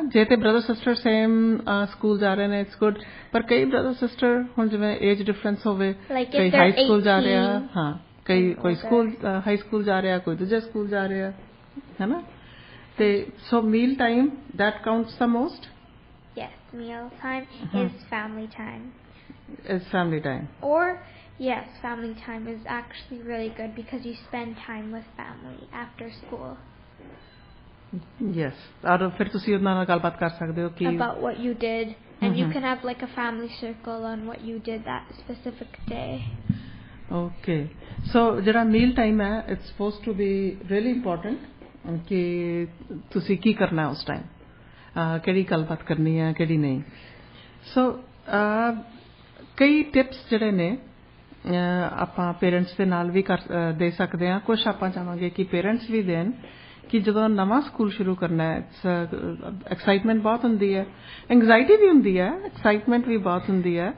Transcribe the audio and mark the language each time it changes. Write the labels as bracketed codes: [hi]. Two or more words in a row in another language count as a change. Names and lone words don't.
[pa] ਜੇ ਤੇ [en] brother sister same school [pa] ਜਾ ਰਹੇ ਨੇ [en] it's good, [pa] ਪਰ ਕਈ [en] brother sister [pa] ਹੁਣ ਜਿਵੇਂ [en] age difference [pa] ਹੋਵੇ, ਕਈ [en] high school [pa] ਜਾ ਰਿਹਾ, ਹਾਂ ਕੋਈ [en] school high school [pa] ਜਾ ਰਿਹਾ, ਕੋਈ ਦੂਜੇ ਸਕੂਲ ਜਾ ਰਿਹਾ, ਹੈ ਨਾ? [en] ਤੇ so meal time that counts the most. Yes, meal time is family time. It's family time. Or yes, family time is actually really good because you spend time with family after school. Yes. [pa] ਔਰ ਫਿਰ ਤੁਸੀਂ ਉਹਨਾਂ ਨਾਲ ਗੱਲਬਾਤ ਕਰ ਸਕਦੇ ਹੋ ਕਿ [en] about what you did, and you can have like a family circle on what you did that specific day. [pa] Okay. So ਜਿਹੜਾ [en] meal time [pa] ਹੈ, [en] it's supposed to be really important [pa] ਕਿ ਤੁਸੀਂ ਕੀ ਕਰਨਾ ਹੈ ਉਸ ਟਾਈਮ, ਕਿਹੜੀ ਗੱਲਬਾਤ ਕਰਨੀ ਹੈ ਕਿਹੜੀ ਨਹੀਂ. ਸੋ ਕਈ ਟਿਪਸ ਜਿਹੜੇ ਨੇ ਆਪਾਂ ਪੇਰੈਂਟਸ ਦੇ ਨਾਲ ਵੀ ਦੇ ਸਕਦੇ ਹਾਂ. ਕੁਛ ਆਪਾਂ ਚਾਹਾਂਗੇ ਕਿ ਪੇਰੈਂਟਸ ਵੀ ਦੇਣ ਕਿ ਜਦੋਂ ਨਵਾਂ ਸਕੂਲ ਸ਼ੁਰੂ ਕਰਨਾ ਹੈ, ਐਕਸਾਈਟਮੈਂਟ ਬਹੁਤ ਹੁੰਦੀ ਹੈ, ਐਂਗਜ਼ਾਇਟੀ ਵੀ ਹੁੰਦੀ ਹੈ, ਐਕਸਾਈਟਮੈਂਟ ਵੀ ਬਹੁਤ ਹੁੰਦੀ ਹੈ.